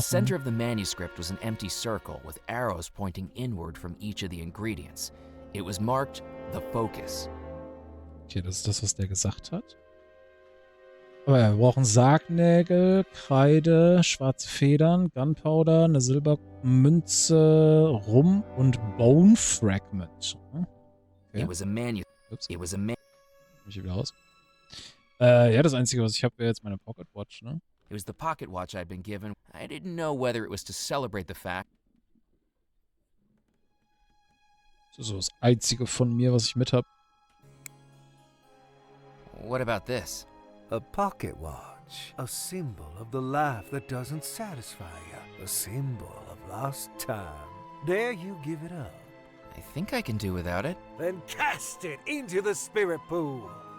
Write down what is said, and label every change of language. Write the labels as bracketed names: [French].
[English] center of the manuscript was an empty circle with arrows pointing inward from each of the ingredients. It was marked the focus. [German] Okay, das ist das, was der gesagt hat. Aber ja, wir brauchen Sargnägel, Kreide, schwarze Federn, Gunpowder, eine Silbermünze, Rum und Bone Fragment. Okay. [English] It was a [German] Ups. [English] It was a [German] Ich hier wieder raus. Ja, das Einzige, was ich habe, wäre jetzt meine Pocket Watch, ne? [English] It was the pocket watch I'd been given. I didn't know whether it was to celebrate the fact. [German] Das ist so das Einzige von mir, was ich mit habe. [English] What about this? A pocket watch, a symbol of the life that doesn't satisfy you, a symbol of lost time. Dare you give it up? I think I can do without it. Then cast it into the spirit pool.